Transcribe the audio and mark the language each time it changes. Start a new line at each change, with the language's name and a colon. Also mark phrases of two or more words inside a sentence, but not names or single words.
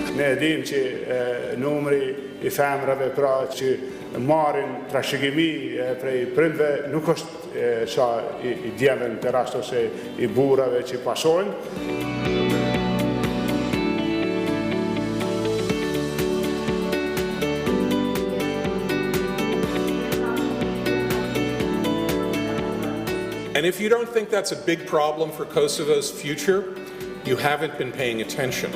Albanian: din që numri I femrave pra që marrin trashëgimi prej prindve nuk është sa I djemve në të rast ose I burrave që pasojnë.
English: And if you don't think that's a big problem for Kosovo's future, you haven't been paying attention.